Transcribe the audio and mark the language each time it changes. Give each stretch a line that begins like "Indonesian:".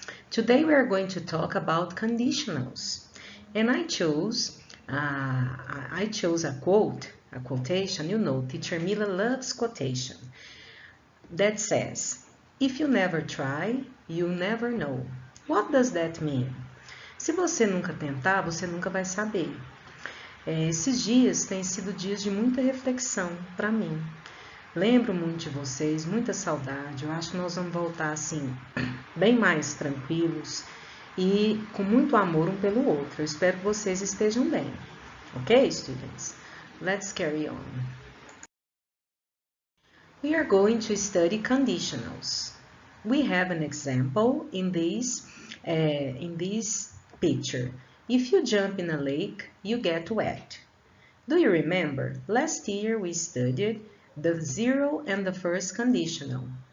English: Today we are going to talk about conditionals. And I chose a quotation, teacher Mila loves quotation, that says, if you never try, you'll never know. What does that mean?
Portuguese: Se você nunca tentar, você nunca vai saber. Esses dias têm sido dias de muita reflexão para mim. Lembro muito de vocês, muita saudade. Eu acho que nós vamos voltar assim, bem mais tranquilos e com muito amor um pelo outro. Eu espero que vocês estejam bem.
English: Ok, students? Let's carry on. We are going to study conditionals. We have an example in this picture. If you jump in a lake, you get wet. Do you remember? Last year we studied the zero and the first conditional.